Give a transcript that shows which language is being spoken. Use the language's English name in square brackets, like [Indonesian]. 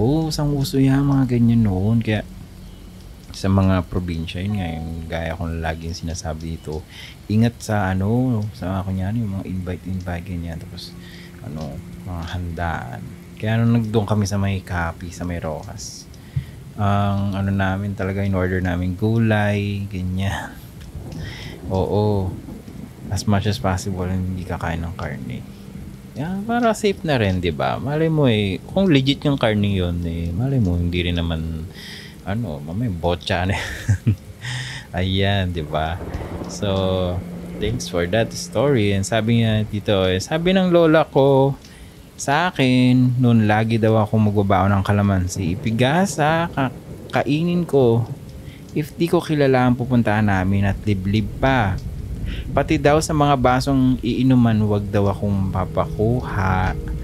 [Filipino] Sang uso yan mga ganyan noon kaya sa mga probinsya yun nga yung gaya kong laging sinasabi dito, ingat sa sa kunyari yung mga invite ganyan tapos mga handaan. Kaya nung nagdoon kami sa may Kapi, sa may Rojas, ang namin talaga in order namin gulay, ganyan. Oo. [English] As much as possible [Filipino] hindi kakain ng karne. Yan, para safe na rin, 'di ba? Malay mo kung legit yung karne 'yon malay mo hindi rin naman mamay botcha na. Ayan, 'di ba? [English] So, thanks for that story. [Filipino] And sabi niya dito, sabi ng lola ko sa akin, noon lagi daw ako magbabaon ng kalamansi. Ipigasa, kainin ko. If di ko kilala ang pupuntahan namin at liblib pa. Pati daw sa mga basong iinuman, wag daw akong papakuha.